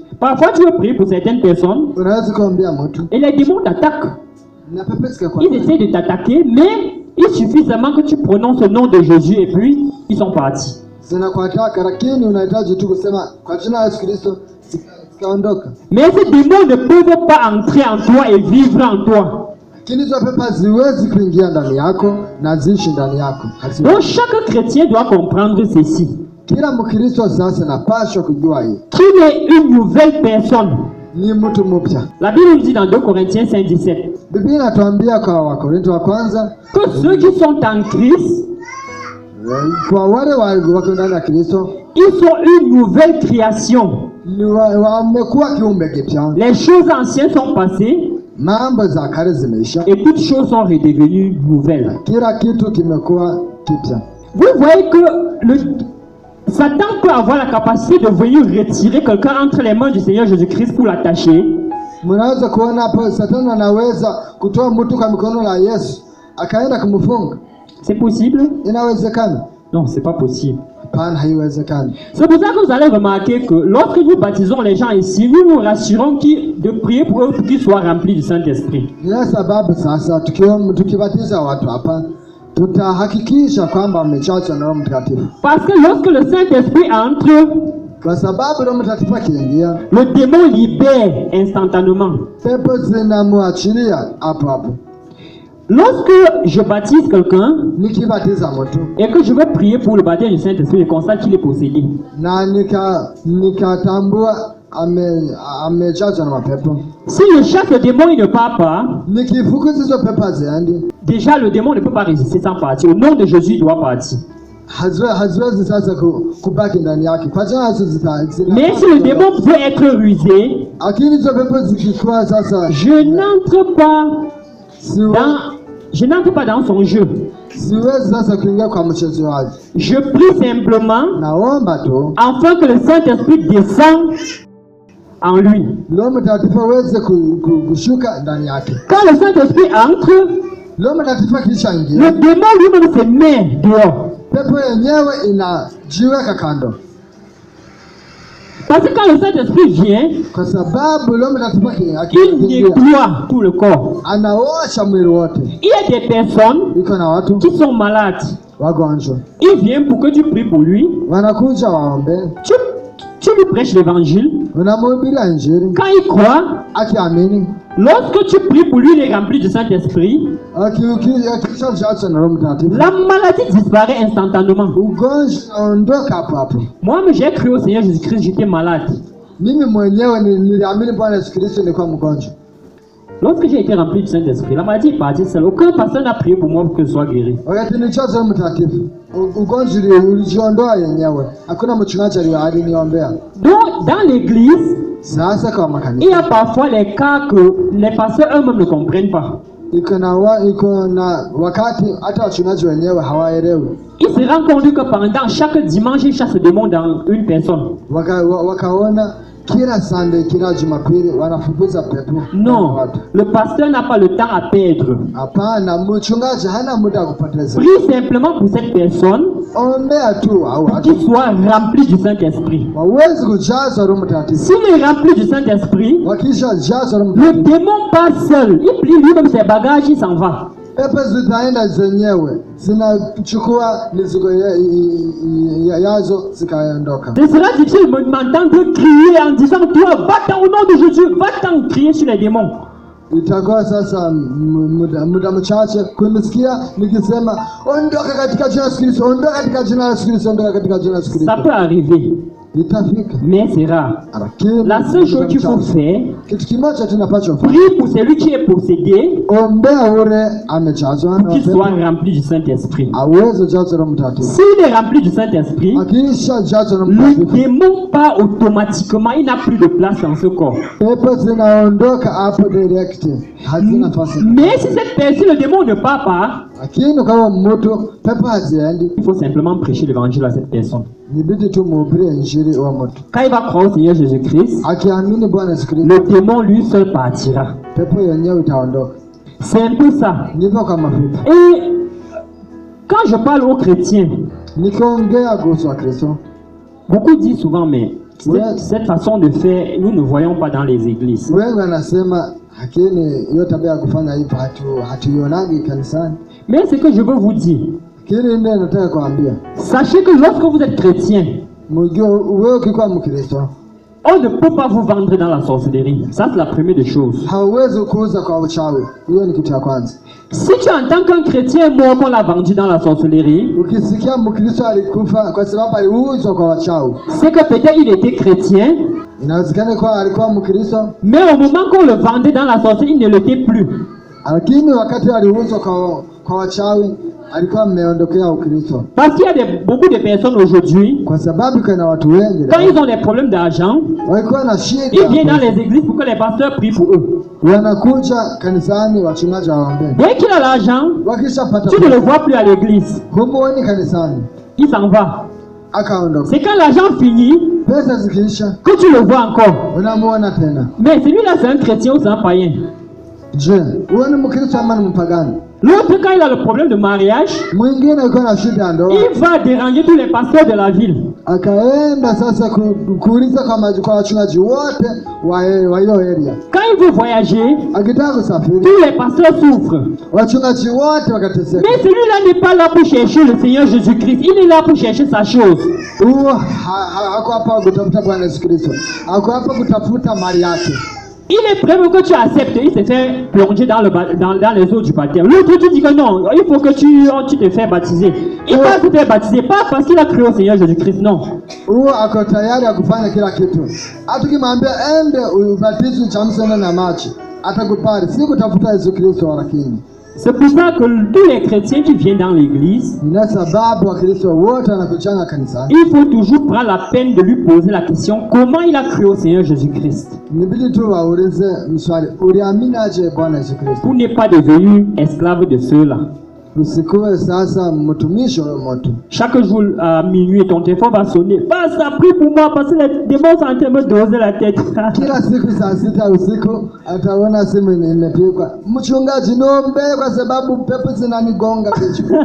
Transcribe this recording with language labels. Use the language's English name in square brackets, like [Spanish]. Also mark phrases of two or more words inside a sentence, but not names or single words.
[French] Parfois, tu veux prier pour certaines personnes [Swahili] Unaweza kuambia mtu [French] et les démons t'attaquent. [Swahili] na pepo zikakuwa, [French] Ils essaient de t'attaquer, mais il suffit seulement que tu prononces le nom de Jésus et puis ils sont partis. [Swahili] zinakuataka, lakini unahitaji tu kusema kwa jina la Yesu Kristo zikaondoka. [French] Mais ces démons ne peuvent pas entrer en toi et vivre en toi. [Swahili] Lakini hizo pepo haziwezi kuingia ndani yako na ziishi ndani yako. [French] Donc chaque chrétien doit comprendre ceci, [Swahili] Kila Mkristo sasa napaswa kujua hii [French] qu'il est une nouvelle personne. [Swahili] ni mtu mpya. [French] La Bible nous dit dans 2 Corinthiens 5,17 [Swahili] Biblia inatuambia kwa Wakorintho wa kwanza, [French] que ceux qui sont en Christ, [Swahili] kwa wale wako ndani ya Kristo [French] ils sont une nouvelle création. [Swahili] wamekuwa kiumbe kipya, [French] Les choses anciennes sont passées [Swahili] mambo za kale zimeisha, [French] et toutes choses sont redevenues nouvelles. [Swahili] kila kitu kimekuwa kipya. [French] Vous voyez que Satan peut avoir la capacité de venir retirer quelqu'un entre les mains du Seigneur Jésus-Christ pour l'attacher. [Swahili] Mnaweza kuona hapo Satani anaweza kutoa mtu kwa mikono la Yesu akaenda kumfunga. [French] C'est possible? [Swahili] Inawezekana? [French] Non, c'est pas possible. [Swahili] Hapana, haiwezekani. [French] C'est pour ça que vous allez remarquer que lorsque nous baptisons les gens ici, nous nous rassurons de prier pour eux pour qu'ils soient remplis du Saint-Esprit. [Swahili] Ni sababu sasa tukibatiza watu hapa tutahakikisha kwamba wamejazwa na Roho Mtakatifu. [French] Parce que lorsque le Saint-Esprit entre, [Swahili] Kwa sababu Roho Mtakatifu akiingia, [French] le démon libère instantanément. [Swahili] pepo zinamwachilia hapo hapo. [French] Lorsque je baptise quelqu'un [Swahili] Nikibatiza mtu [French] et que je vais prier pour le baptême du Saint-Esprit, je constate qu'il est possédé. [Swahili] na nikatambua amejazwa na mapepo, [French] Si je chasse le démon, il ne part pas. [Swahili] nikifukuza hizo pepo haziendi, [French] Déjà, le démon ne peut pas résister sans partir. Au nom de Jésus, il doit partir. [Swahili] haziwezi sasa kubaki ndani yake. Kwa jina la Yesu [French] Mais si le démon veut être rusé, [Swahili] lakini hizo pepo zikikuwa sasa, [French] je n'entre pas dans son jeu. [Swahili] siwezi sasa kuingia kwa mchezo wake. [French] Je prie simplement [Swahili] Naomba tu [French] afin que le Saint-Esprit descende en lui. [Swahili] Roho Mtakatifu aweze kushuka ndani yake. [French] Quand le Saint-Esprit entre, [Swahili] Roho Mtakatifu [French] le [Swahili] akishaingia, [French] démon lui-même se met dehors. [Swahili] pepo yenyewe inajiweka kando, [French] Parce que quand le Saint-Esprit vient, [Swahili] kwa sababu Roho Mtakatifu [French] il [Swahili] akiingia [French] nettoie tout le corps. [Swahili] anaosha mwili wote. [French] Il y a des personnes [Swahili] Iko na watu [French] qui sont malades. [Swahili] wagonjwa [French] Il vient pour que tu pries pour lui. [Swahili] wanakuja waombe, [French] Tu lui prêches l'évangile. [Swahili] unamhubiria Injili, [French] Quand il croit, [Swahili] akiamini, [French] lorsque tu pries pour lui, il est rempli du Saint-Esprit. [Swahili] akishajazwa na Roho Mtakatifu, [French] La maladie disparaît instantanément. [Swahili] ugonjwa unaondoka hapo hapo. [French] Moi-même, j'ai cru au Seigneur Jésus-Christ, j'étais malade. [Swahili] Mimi mwenyewe niliamini Bwana Yesu Kristo, nilikuwa mgonjwa. [French] Lorsque j'ai été rempli du Saint-Esprit, la maladie est partie seule. Aucun pasteur n'a prié pour moi pour que je sois guéri. [Swahili] Wakati nilichozwa Roho Mtakatifu, ugonjwa ulijiondoa yenyewe, hakuna mchungaji aliniombea. [French] Donc, dans l'église, [Swahili] Sasa kwa [French] il y [Swahili] makanisa [French] a parfois les cas que les pasteurs eux-mêmes ne comprennent pas. [Swahili] iko na wakati hata wachungaji wenyewe hawaelewi. [French] Il se rend compte que pendant chaque dimanche, il chasse des démons dans une personne. [Swahili] Wakaona kila Sunday, kila Jumapili wanafukuza pepo. [French] Non, le pasteur n'a pas le temps à perdre. [Swahili] Hapana, mchungaji hana muda wa kupoteza. [French] Prie simplement pour cette personne [Swahili] Ombea tu au [French] qu'il soit rempli du Saint-Esprit. [Swahili] wawezi kujazwa Roho Mtakatifu. [French] S'il est rempli du Saint-Esprit, [Swahili] Wakishajazwa Roho [French] le [Swahili] Mtakatifu, [French] démon passe seul. Il plie lui-même ses bagages, il s'en va. [Swahili] pepo zitaenda zenyewe, zinachukua mizigo yazo zikaondoka. [French] Ce sera difficile de m'entendre crier en disant toi, va-t'en au nom de Jésus, va-t'en crier sur les démons. [Swahili] Itakuwa sasa muda mchache kunisikia nikisema ondoka katika jina la Yesu Kristo, ondoka katika jina la Yesu Kristo, ondoka katika jina la Yesu Kristo. [French] Ça peut arriver, [Swahili] Itafika. [French] mais c'est rare. [Swahili] Lakini [French] La seule chose qu'il faut faire, [Swahili] kitu kimoja tunapachofanya, [French] prie pour celui qui est possédé, [Swahili] ombea ule amejazwa na [French] qu'il [Swahili] pepo, [French] soit rempli du Saint-Esprit. [Swahili] aweze jazwa Roho Mtakatifu. [French] S'il est rempli du Saint-Esprit, [Swahili] Akisha jazwa Roho [French] le [Swahili] Mtakatifu, [French] démon part automatiquement, il n'a plus de place dans ce corps. [Swahili] pepo zinaondoka hapo direct, hazina nafasi. [French] Mais si cette personne, le démon ne part pas, [Swahili] Lakini kama mtu pepo haziendi, [French] il faut simplement prêcher l'évangile à cette personne. [Swahili] nibidi tu mhubirie Injili wa mtu. [French] Quand il va croire au Seigneur Jésus-Christ, [Swahili] Akiamini Bwana Yesu Kristo, [French] le démon lui seul partira. [Swahili] pepo yenyewe itaondoka. [French] C'est un peu ça. [Swahili] Ndivyo kama vile [French] Et quand je parle aux chrétiens, [Swahili] nikiongea kuhusu Wakristo, [French] beaucoup disent souvent, mais Ouais. cette façon de faire, nous ne voyons pas dans les églises. [Swahili] wengi wanasema lakini hiyo tabia ya kufanya hivyo hatuionagi kanisani. [French] Mais ce que je veux vous dire, [Swahili] Lakini ndio nataka kuambia, [French] sachez que lorsque vous êtes chrétien, [Swahili] mjue wewe ukikuwa Mkristo [French] on ne peut pas vous vendre dans la sorcellerie. Ça, c'est la première des choses. [Swahili] hauwezi kuuza kwa uchawi. Hiyo ni kitu ya kwanza. [French] Si tu entends qu'un chrétien est mort, qu'on l'a vendu dans la sorcellerie, [Swahili] Ukisikia Mkristo alikufa kwa sababu aliuzwa kwa wachawi, [French] c'est que peut-être il était chrétien, [Swahili] inawezekana kwa alikuwa Mkristo, [French] mais au moment qu'on le vendait dans la sorcellerie, il ne l'était plus. [Swahili] lakini wakati aliuzwa kwa wachawi alikuwa ameondokea Ukristo, [French] Parce qu'il y a beaucoup de personnes aujourd'hui, [Swahili] kwa sababu kuna watu wengi [French] quand ils ont des problèmes d'argent, [Swahili] walikuwa na [French] ils [Swahili] shida, [French] viennent dans les églises pour que les pasteurs prient pour eux. [Swahili] wanakuja kanisani wachungaji waombee. [French] Dès qu'il a l'argent, [Swahili] Wakishapata [French] tu ne le vois plus à l'église. [Swahili] humuoni kanisani, [French] Il s'en va. [Swahili] akaondoka. [French] C'est quand l'argent finit [Swahili] Pesa zikiisha [French] que tu le vois encore. [Swahili] unamuona tena. [French] Mais celui-là, c'est un chrétien ou c'est un païen. [Swahili] Je, huyo ni Mkristo ama ni mpagani? [French] L'autre, quand il a le problème de mariage, [Swahili] Mwingine yuko na shida ya ndoa, [French] il va déranger tous les pasteurs de la ville. [Swahili] akaenda sasa kuuliza kwa wachungaji wote wa hiyo area. [French] Quand il veut voyager, [Swahili] Akitaka kusafiri, [French] tous les pasteurs souffrent. [Swahili] wachungaji wote wakateseka. [French] Mais celui-là n'est pas là pour chercher le Seigneur Jésus-Christ. Il est là pour chercher sa chose. [Swahili] Huo hako hapa kutafuta Bwana Yesu Kristo, hako hapa kutafuta mali yake. [French] Il est prêt pour que tu acceptes. Il se fait plonger dans les eaux du baptême. L'autre, tu dis que non, il faut que tu te fais baptiser. Il va se faire baptiser, pas parce qu'il a cru au Seigneur Jésus-Christ, non. [Swahili] Huo ako tayari ya kufanya kila kitu. Hata ukimwambia ende ubatizo chamsana na maji, atakubali. Si kutafuta Yesu Kristo lakini. [French] C'est pour ça que tous les chrétiens qui viennent dans l'église, [Swahili] Ni sababu Wakristo wote wanakuchanga kanisani. [French] il faut toujours prendre la peine de lui poser la question comment il a cru au Seigneur Jésus-Christ, [Swahili] Nibidi tu waulize mswali, uliamini aje Bwana Yesu Kristo? [French] pour ne pas devenir esclave de ceux-là. [Swahili] Usikuwe sasa mtumishi wa mtu. [French] Chaque jour à minuit, ton téléphone va sonner. Passe, prie pour moi parce que les démons sont en train de me doser la tête. [Swahili] Kila siku saa 6 usiku ataona simu imepigwa. Mchungaji, niombe kwa sababu pepo zinanigonga kichwa.